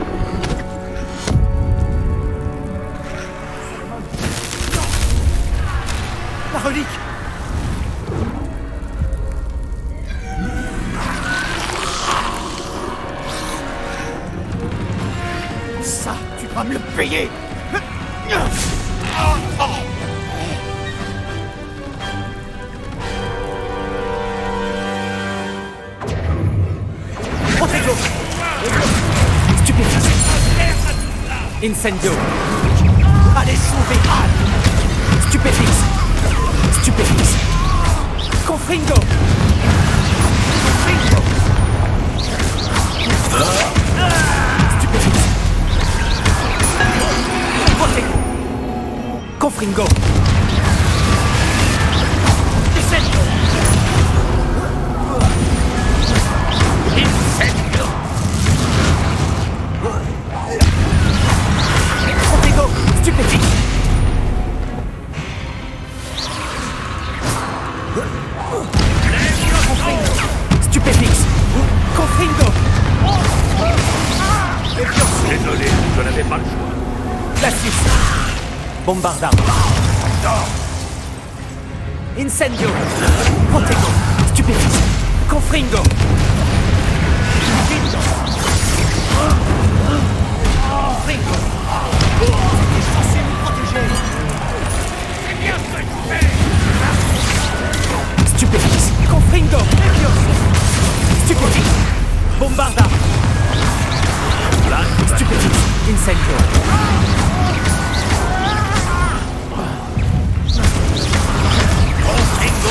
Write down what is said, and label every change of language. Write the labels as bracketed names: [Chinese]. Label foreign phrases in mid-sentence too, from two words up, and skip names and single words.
[French] La relique! Ça, tu vas me le payer! Protego! Stupéfice! Incendio! Allez sauver Anne! Stupéfice! Stupéfice! Confringo! Confringo! Stupéfice! Protego! Confringo! Incendio! Incendio! Protego! Stupéfice! Stupéfixe! Confringo! Désolé, je n'avais pas le choix. Glacius! Bombarda! Incendio! Protego! Stupéfixe! Confringo! Confringo! C'était censé nous protéger! C'est bien ce que je fais! Stupéfixe! Confringo! Stupéfixe! Bombarda! Stupéfixe! Incendio! Confringo!